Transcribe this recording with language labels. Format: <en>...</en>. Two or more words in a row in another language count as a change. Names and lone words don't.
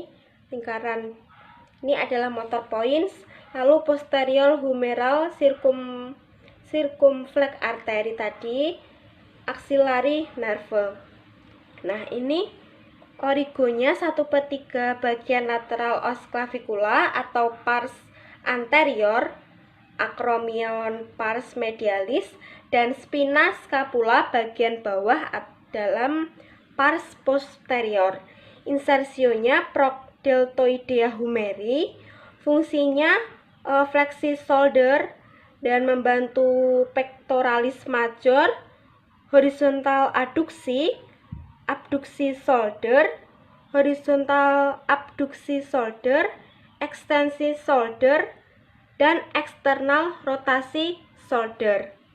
<id>Lingkaran ini adalah</id> <en>motor points.</en> <id>Lalu</id> <en>posterior humeral circumflex artery</en> <id>tadi,</id> <en>axillary nerve.</en> <id>Nah, ini origonya 1/3 bagian lateral</id> <la>os clavicula</la> <id>atau</id> <la>pars anterior, acromion pars medialis,</la> <id>dan</id> <la>spina scapula</la> <id>bagian bawah dalam</id> <la>pars posterior.</la> <id>Insersionya</id> <la>procdeltoidea humeri.</la> <id>Fungsinya flexi shoulder dan membantu</id> <la>pectoralis major,</la> <id>horizontal adduksi, abduksi shoulder, horizontal abduksi shoulder, ekstensi shoulder, dan eksternal rotasi shoulder.</id>